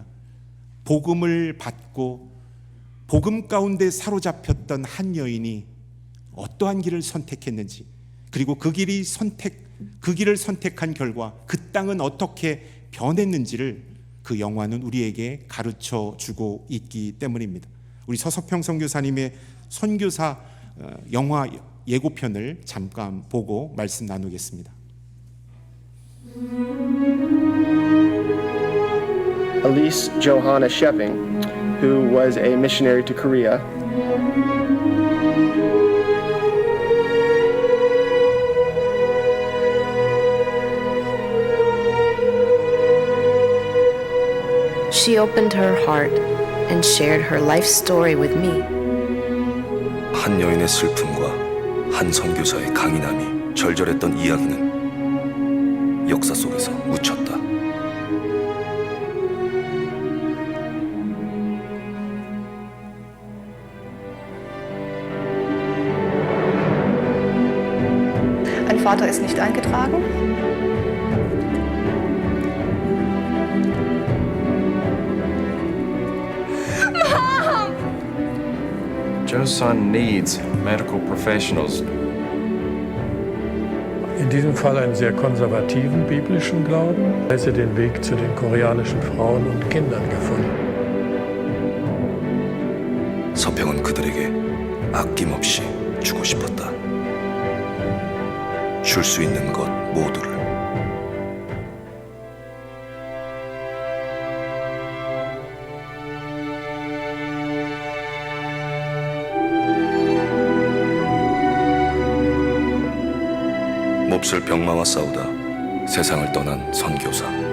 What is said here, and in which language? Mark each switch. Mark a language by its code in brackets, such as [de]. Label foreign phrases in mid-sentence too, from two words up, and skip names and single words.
[ko] 복음을 받고 복음 가운데 사로잡혔던 한 여인이 어떠한 길을 선택했는지, 그리고 그 길을 선택한 결과 그 땅은 어떻게 변했는지를 그 영화는 우리에게 가르쳐 주고 있기 때문입니다. 우리 서서평 선교사님의 선교사 영화 예고편을 잠깐 보고 말씀 나누겠습니다. [en] Elise Johanna Sheving, who was a missionary to Korea, She opened her heart and shared her life story with me. [ko] 한 여인의 슬픔과 한 선교사의 강인함이 절절했던 이야기는 역사 속에서 묻혔다. [de] Ein Vater ist nicht eingetragen. [en] Joe's son needs medical professionals. [de] In diesem Fall einen sehr konservativen biblischen Glauben. Er hat den Weg zu den koreanischen Frauen und Kindern gefunden. [ko] 서평은 그들에게 아낌없이 주고 싶었다. 줄 수 있는 것 모두를. 몹쓸 병마와 싸우다 세상을 떠난 선교사.